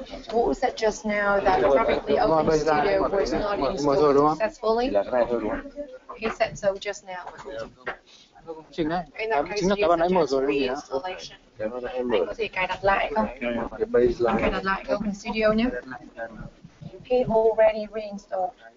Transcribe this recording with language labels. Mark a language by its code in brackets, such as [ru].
[en] Vũ said just now that probably OpenStudio was not installed successfully. He said so just now. [vi] Chính đấy. [en] In that case, [vi] Chính là cái bạn ấy mở rồi đấy. Anh có thể cài đặt lại không? Cài đặt lại OpenStudio nhé. [en] He already reinstalled.